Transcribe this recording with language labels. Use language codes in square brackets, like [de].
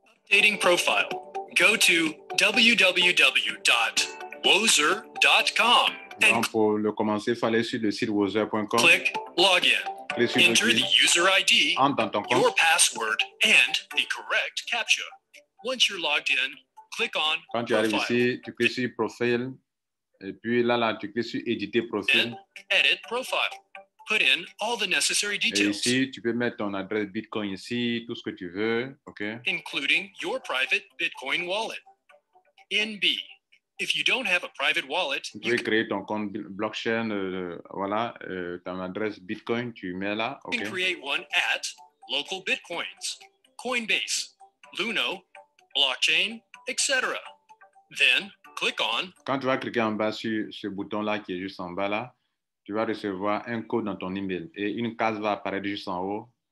[en] Updating profile. Go to www.wozer.com. [fr] Donc, pour le commencer, il fallait sur le site wozer.com. [en] Click Login. Enter the user ID, your password, and the correct CAPTCHA. Once you're logged in, click on [fr] Quand tu arrives ici, tu cliques sur Profil. Et puis là, tu cliques sur Éditer profil. [en] Edit profile. Put in all the necessary details. [fr] Et ici, tu peux mettre ton adresse Bitcoin ici, tout ce que tu veux, OK? [en] Including your private Bitcoin wallet. In B, if you don't have a private wallet, [fr] tu peux créer ton compte blockchain, voilà, ton adresse Bitcoin, tu mets là, OK? [en] You can create one at local Bitcoins, Coinbase, Luno, Blockchain, etc. Then click on. [fr] Quand tu vas cliquer en bas sur ce bouton-là qui est juste en bas là, tu vas recevoir un code dans ton email et une case va apparaître juste en haut.